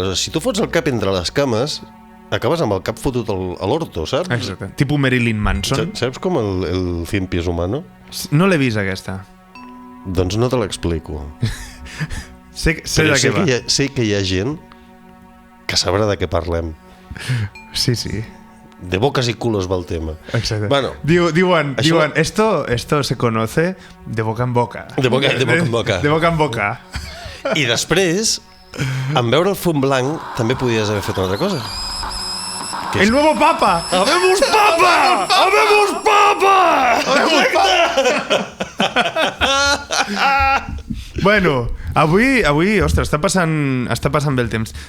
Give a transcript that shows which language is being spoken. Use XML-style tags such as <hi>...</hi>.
<ca>Aleshores, si tu fots el cap entre les cames, acabes amb el cap fotut a l'orto, saps? Exacte. Tipo Marilyn Manson. Saps com el</ca> <es>100 pies humano?</es> <ca>No l'he vist, aquesta. Doncs no te l'explico. Sé Però de què va. sé que hi ha gent que sabrà de què parlem. Sí, sí.</ca> <es>De bocas y culos va el tema.</es> <ca>Exacte.</ca> <es>Bueno,</es> <ca>diuen, això-</ca> <es>esto se conoce de boca en boca. De boca en boca. De boca en boca.</es> <ca>I després, en veure el fum blanc, també podies haver fet una altra cosa. Que</ca> <es>¡El nuevo papa! ¡Habemos papa! ¡Habemos papa! Bueno,</es> <ca>avui, ostres, està passant bé el temps.</ca>